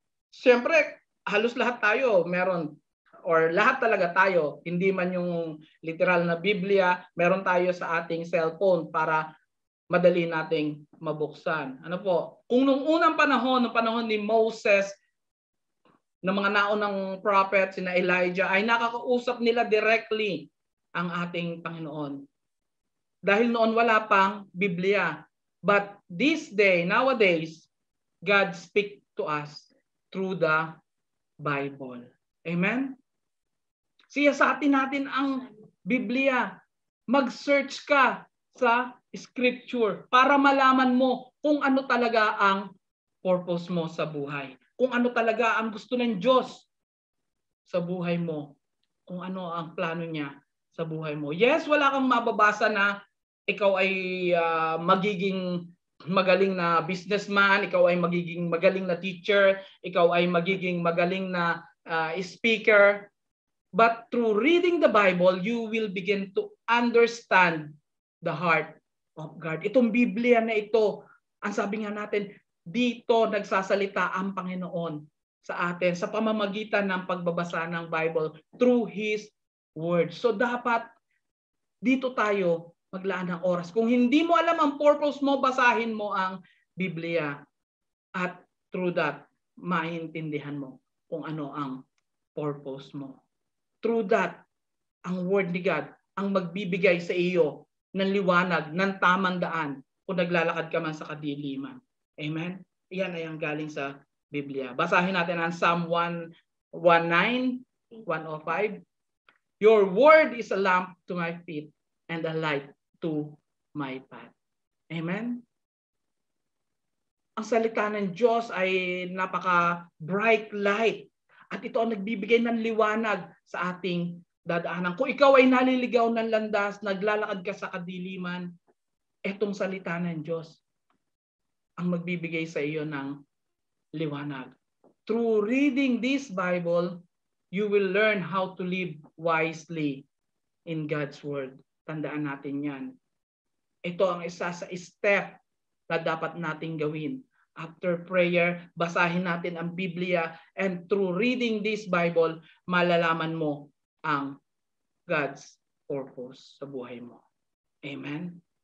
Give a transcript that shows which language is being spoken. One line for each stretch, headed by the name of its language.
Filipino: Siyempre, halos lahat tayo meron, or lahat talaga tayo, hindi man yung literal na Biblia, meron tayo sa ating cellphone para madali nating mabuksan. Ano po? Kung nung unang panahon, ni Moses, ng mga naunang prophet, sina Elijah, ay nakakausap nila directly ang ating Panginoon. Dahil noon wala pang Biblia.
English: But this day, nowadays, God speaks to us through the Bible. Amen?
Filipino: Siyasatin natin ang Biblia. Mag-search ka sa Scripture para malaman mo kung ano talaga ang purpose mo sa buhay. Kung ano talaga ang gusto ng Diyos sa buhay mo. Kung ano ang plano niya sa buhay mo. Yes, wala kang mababasa na ikaw ay magiging magaling na businessman, ikaw ay magiging magaling na teacher, ikaw ay magiging magaling na speaker.
English: But through reading the Bible, you will begin to understand the heart of God.
Filipino: Itong Biblia na ito, ang sabi nga natin, dito nagsasalita ang Panginoon sa atin sa pamamagitan ng pagbabasa ng Bible through His Word. So dapat dito tayo maglaan ng oras. Kung hindi mo alam ang purpose mo, basahin mo ang Biblia. At through that, maintindihan mo kung ano ang purpose mo. Through that, ang Word ni God ang magbibigay sa iyo ng liwanag, ng tamang daan kung naglalakad ka man sa kadiliman. Amen? Iyan ay ang galing sa Biblia. Basahin natin ang Psalm 119, 105.
English: Your word is a lamp to my feet and a light to my path. Amen?
Filipino: Ang salita ng Diyos ay napaka-bright light. At ito ang nagbibigay ng liwanag sa ating dadaanan. Kung ikaw ay naliligaw ng landas, naglalakad ka sa kadiliman, etong salita ng Diyos ang magbibigay sa iyo ng liwanag.
English: Through reading this Bible, you will learn how to live wisely in God's Word.
Filipino: Tandaan natin yan. Ito ang isa sa step na dapat nating gawin. After prayer, basahin natin ang Biblia,
English: and through reading this Bible,
Filipino: malalaman mo ang God's purpose sa buhay mo. Amen?